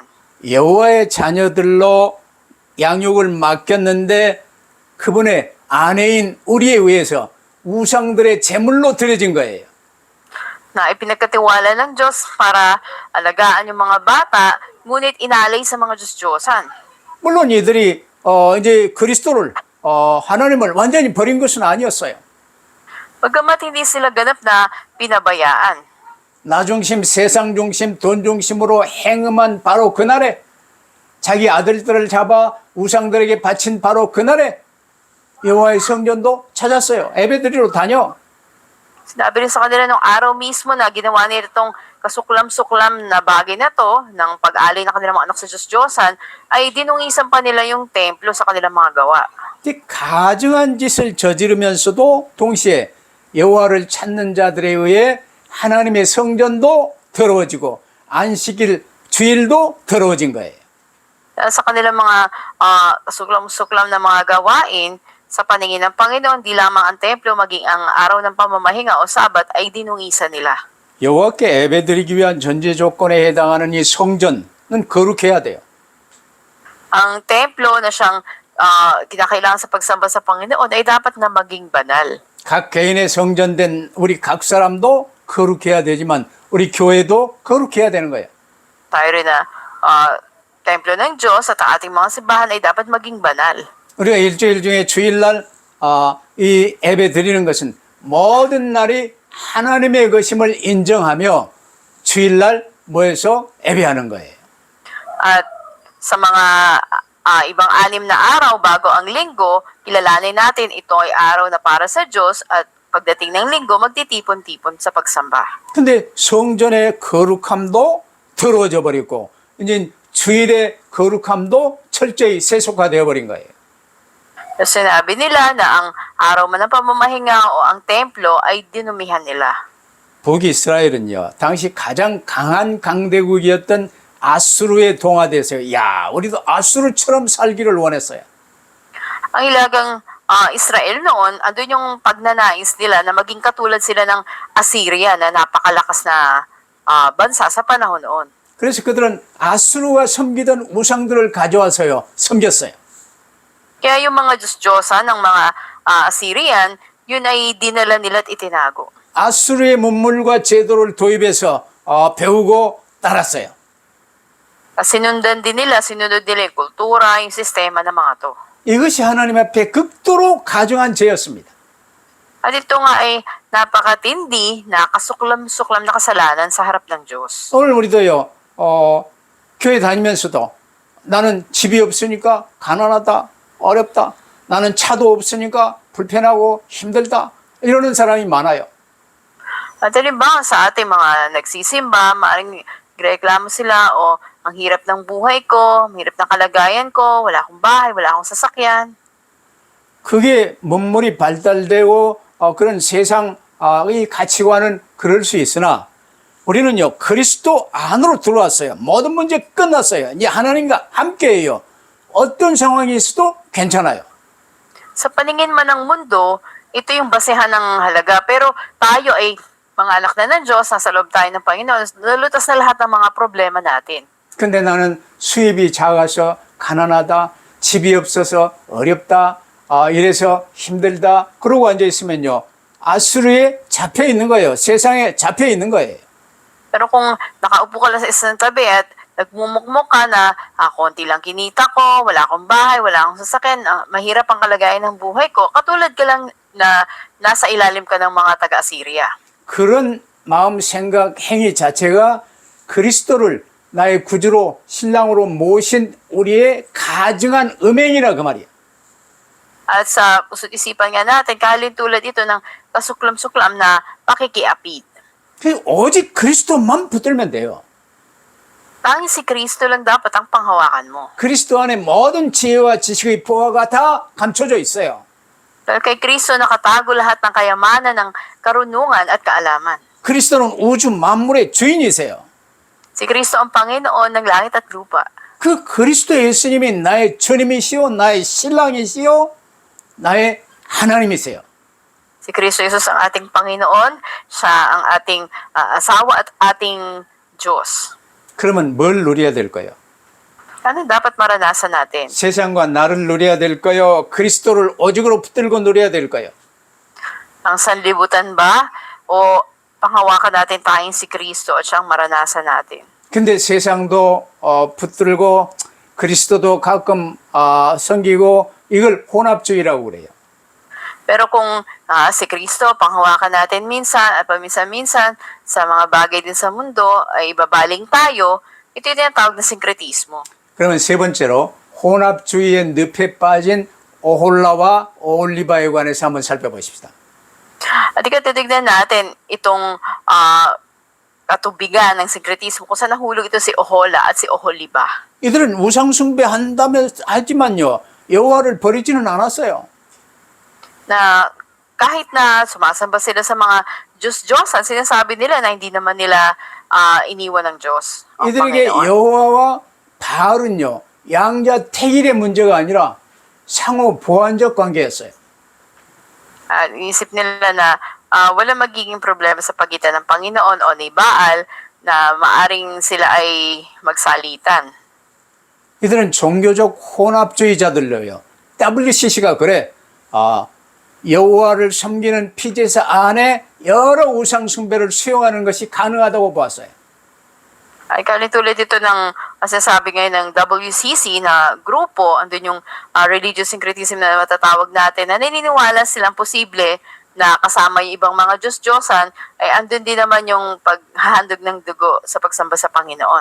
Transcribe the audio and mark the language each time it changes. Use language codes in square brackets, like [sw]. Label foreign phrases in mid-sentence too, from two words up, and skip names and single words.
[ko] 여호와의 자녀들로 양육을 맡겼는데 그분의 아내인 우리에 의해서 우상들의 제물로 드려진 거예요. [tl] Na ipinagkatiwala ng Diyos para alagaan yung mga bata, ngunit inalay sa mga Diyos-Diyosan. [ko] 물론 이들이 이제 그리스도를 하나님을 완전히 버린 것은 아니었어요. [tl] Bagamat hindi sila ganap na pinabayaan. [ko] 나 중심, 세상 중심, 돈 중심으로 행음한 바로 그날에 자기 아들들을 잡아 우상들에게 바친 바로 그날에 여호와의 성전도 찾았어요. 예배드리러 다녀. [tl] Sinabi rin sa kanila nung araw mismo na ginawa nila itong kasuklam-suklam na bagay na to, ng pag-alay ng kanilang mga anak sa Diyos-Diyosan, ay dinungisan pa nila yung templo sa kanilang mga gawa. [ko] 가증한 짓을 저지르면서도 동시에 여호와를 찾는 자들에 의해 하나님의 성전도 더러워지고 안식일 주일도 더러워진 거예요. [tl] Sa kanilang mga kasuklam-suklam na mga gawain, sa paningin ng Panginoon, di lamang ang templo, maging ang araw ng pamamahinga o sabat ay dinungisan nila. [ko] 여호와께 예배드리기 위한 전제 조건에 해당하는 이 성전은 거룩해야 돼요. [tl] Ang templo na siyang kinakailangan sa pagsamba sa Panginoon ay dapat na maging banal. [ko] 각 개인의 성전된 우리 각 사람도 거룩해야 되지만 우리 교회도 거룩해야 되는 거예요. [tl] Tayo rin na templo ng Diyos at ang ating mga simbahan ay dapat maging banal. [ko] 우리가 일주일 중에 주일날 이 예배 드리는 것은 모든 날이 하나님의 것임을 인정하며 주일날 모여서 예배하는 거예요. [tl] At sa mga ibang 6 na araw bago ang linggo, kilalanin natin ito ay araw na para sa Diyos at pagdating ng linggo, magtitipon-tipon sa pagsamba. [ko] 근데 성전의 거룩함도 더러워져 버렸고 이제 주일의 거룩함도 철저히 세속화되어 버린 거예요. [tl] Kasi sinabi nila na ang araw man ng pamamahinga o ang templo ay dinumihan nila. [ko] 북이스라엘은요, 당시 가장 강한 강대국이었던 아수르에 동화돼서 야, 우리도 아수르처럼 살기를 원했어요. [tl] Ang ilagang Israel noon, andun yung pagnanais nila na maging katulad sila ng Assyria na napakalakas na bansa sa panahon noon. [ko] 그래서 그들은 아수르가 섬기던 우상들을 가져와서요, 섬겼어요. [tl] Kaya yung mga Diyos-Diyosa ng mga Assyrian, yun ay dinala nila at itinago. [ko] 아수르의 문물과 제도를 도입해서 배우고 따랐어요. [tl] Sinunod nila yung kultura, yung sistema ng mga to. [ko] 이것이 하나님 앞에 극도로 가증한 죄였습니다. [tl] At ito nga ay napakatindi, nakasuklam-suklam na kasalanan sa harap ng Diyos. [ko] 오늘 우리도요, 교회 다니면서도 나는 집이 없으니까 가난하다, 어렵다. 나는 차도 없으니까 불편하고 힘들다. 이러는 사람이 많아요. [tl] At halimbawa sa ating mga nagsisimba, maaaring reklamo sila o ang hirap ng buhay ko, ang hirap ng kalagayan ko, wala akong bahay, wala akong sasakyan. [ko] 그게 문물이 발달되고 그런 세상의 가치관은 그럴 수 있으나 우리는요, 그리스도 안으로 들어왔어요. 모든 문제 끝났어요. 이제 하나님과 함께해요. 어떤 상황이 있어도 괜찮아요. [tl] Sa paningin man ng mundo, ito yung basehan ng halaga. Pero tayo ay mga anak na ng Diyos, nasa loob tayo ng Panginoon, nalutas na lahat ng mga problema natin. [ko] 근데 나는 수입이 작아서 가난하다, 집이 없어서 어렵다, 이래서 힘들다, 그러고 앉아있으면요, 아수르에 잡혀 있는 거예요. 세상에 잡혀 있는 거예요. [tl] Pero kung nakaupo ka lang sa isang tabi at nagmumukmuk ka na konti lang kinita ko, wala akong bahay, wala akong sasakyan, mahirap ang kalagayan ng buhay ko, katulad ka lang na nasa ilalim ka ng mga taga-Assyria. [ko] 그런 마음, 생각, 행위 자체가 그리스도를 나의 구주로 신랑으로 모신 우리의 가증한 음행이라 그 말이에요. [tl] At sa puso't isipan nga natin, kalin tulad ito ng kasuklam-suklam na pakikiapid. [ko] 오직 그리스도만 붙들면 돼요. [tl] Tanging si Kristo lang dapat ang panghawakan mo. [ko] 그리스도 안에 모든 지혜와 지식의 보화가 다 감춰져 있어요. [tl] Dahil kay Kristo nakatago lahat ng kayamanan, ng karunungan at kaalaman. [ko] 그리스도는 우주 만물의 주인이세요. [tl] Si Kristo ang Panginoon ng langit at lupa. [ko] 그 그리스도 예수님이 나의 주님이시오, 나의 신랑이시오, 나의 하나님이세요. [tl] Si Kristo Jesus ang ating Panginoon, siya ang ating asawa at ating Diyos. [ko] 그러면 뭘 누려야 될까요? [tl] Ano dapat maranasan natin? [ko] 세상과 나를 누려야 될까요? 그리스도를 오직으로 붙들고 누려야 될까요? [tl] Ang sanlibutan ba o panghawakan natin tayong si Kristo at siyang maranasan natin? [ko] 근데 세상도 붙들고 그리스도도 가끔 섬기고 이걸 혼합주의라고 그래요. [tl] Pero kung si Kristo, panghawakan natin minsan at paminsan-minsan sa mga bagay din sa mundo ay babaling tayo, ito yung tinatawag na syncretismo. [ko] 그러면 세 번째로 혼합주의의 늪에 빠진 오홀라와 오올리바에 관해서 한번 살펴보십시다. [tl] At ikatignan natin itong katubigan ng syncretismo kung saan nahulog ito si Ohola at si Oholiba. [ko] 이들은 우상숭배 한다며 하지만요, 여호와를 버리지는 않았어요. [tl] Na kahit na sumasamba sila sa mga Diyos-Diyosan, sinasabi nila na hindi naman nila iniwan ng Diyos. Ang [ko] 이들에게 [tl] Panginoon. [ko] 여호와와 바알은요, 양자 택일의 문제가 아니라 상호 보완적 관계였어요. [tl] Isip nila na wala magiging problema sa pagitan ng Panginoon o ni Baal na maaring sila ay magsalitan. [ko] 이들은 종교적 혼합주의자들로요. WCC가 그래. 여호와를 섬기는 피제사 안에 여러 우상 숭배를 수용하는 것이 가능하다고 보았어요. [tl] Ay tulad ito ng masasabi ngayon ng WCC na grupo, andun yung [en] religious syncretism [tl] na matatawag natin, na naniniwala silang posible na kasama yung ibang mga Diyos-Diyosan, ay andun din naman yung paghahandog ng dugo sa pagsamba sa Panginoon.